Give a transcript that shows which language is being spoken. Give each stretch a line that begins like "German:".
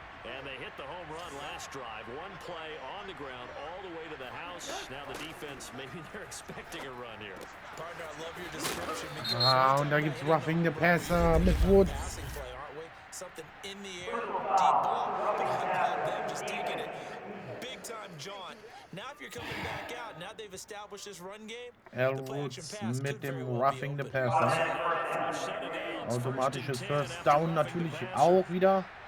English: And they hit the home run last drive. One play on the ground all the way to the house. Now the defense, maybe they're expecting a run here. Partner, I love your description.
German: Ah, und da gibt's Roughing the Passer mit Woods.
English: Something in the air, deep ball, but how about them just taking it? Big time jaunt. Now if you're coming back out, now they've established this run game.
German: Woods mit dem Roughing the Passer. Automatisches First Down natürlich auch wieder.